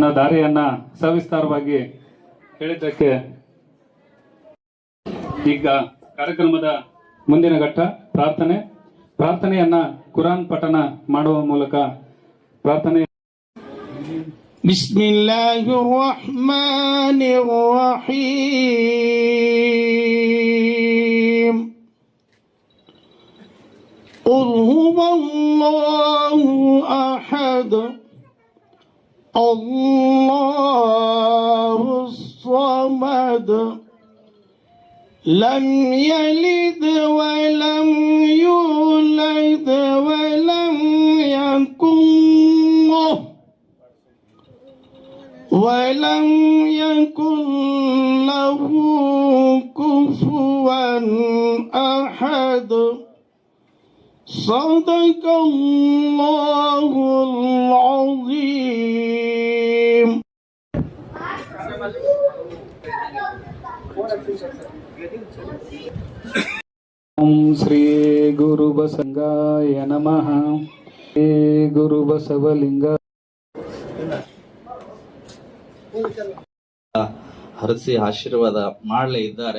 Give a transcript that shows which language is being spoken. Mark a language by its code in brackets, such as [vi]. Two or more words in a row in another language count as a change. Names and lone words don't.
[kn] ದಾರಿಯನ್ನ ಸವಿಸ್ತಾರವಾಗಿ ಹೇಳಿದ್ದಕ್ಕೆ ಈಗ ಕಾರ್ಯಕ್ರಮದ ಮುಂದಿನ ಘಟ್ಟ ಪ್ರಾರ್ಥನೆಯನ್ನ ಕುರಾನ್ ಪಠನ ಮಾಡುವ ಮೂಲಕ ಪ್ರಾರ್ಥನೆ. [ar] بسم الله الرحمن الرحيم. قل هو الله أحد الله الصمد لم يلد ولم يولد ولم يكن له كفوا أحد. صدق الله العظيم. [sa] ಓಂ ಶ್ರೀ ಗುರು ಬಸಂಗಾಯ ನಮಃ. [kn] ಶ್ರೀ ಗುರು ಬಸವಲಿಂಗ ಹರಸಿ ಆಶೀರ್ವಾದ ಮಾಡಲೇ ಇದ್ದಾರೆ.